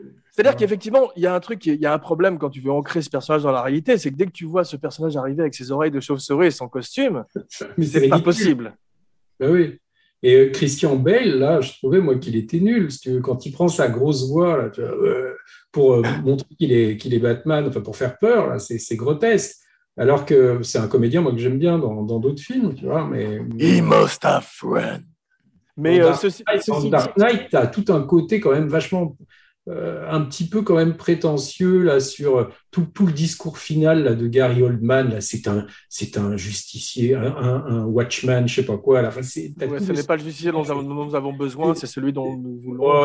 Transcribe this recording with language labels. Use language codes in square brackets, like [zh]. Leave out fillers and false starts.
[fr] C'est-à-dire qu'effectivement, il y a un truc, il y a un problème quand tu veux ancrer ce personnage dans la réalité, c'est que dès que tu vois ce personnage arriver avec ses oreilles de chauve-souris et son costume, c'est pas possible. Ben oui. Et Christian Bale, là, je trouvais, moi, qu'il était nul. Quand il prend sa grosse voix, là, pour montrer qu'il est Batman, enfin, pour faire peur, là, c'est grotesque. Alors que c'est un comédien, moi, que j'aime bien dans d'autres films, tu vois. Mais... [en] He must have friends. [fr] Mais Dark Knight, tu as tout un côté quand même vachement un petit peu quand même prétentieux là, sur tout le discours final là, de Gary Oldman. Là, c'est un justicier, un watchman, je sais pas quoi. Là. Enfin, Ce n'est pas le justicier dont nous avons besoin, c'est celui dont nous voulons.